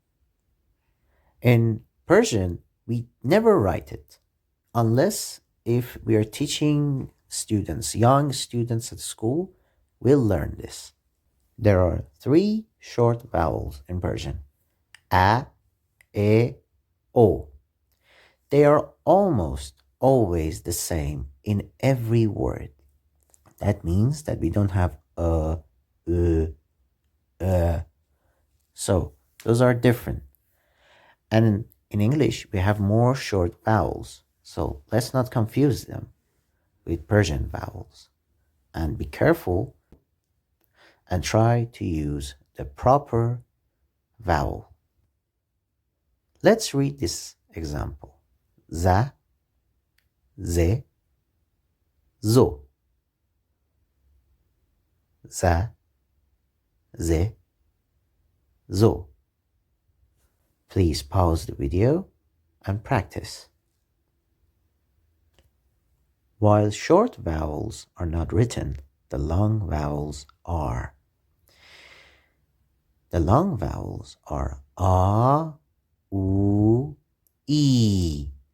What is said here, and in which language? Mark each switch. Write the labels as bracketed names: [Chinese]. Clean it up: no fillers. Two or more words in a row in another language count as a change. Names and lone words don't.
[English] In Persian, we never write it, unless if we are teaching students, young students at school, will learn this. There are 3 short vowels in Persian: a, e, o. They are almost always the same in every word. That means that we don't have a, so those are different. And in English, we have more short vowels. So let's not confuse them with Persian vowels. And be careful and try to use the proper vowel. Let's read this example. Za, ze, zo. Za, ze, zo. Please pause the video and practice. While short vowels are not written, the long vowels are. The long vowels are a, u, e.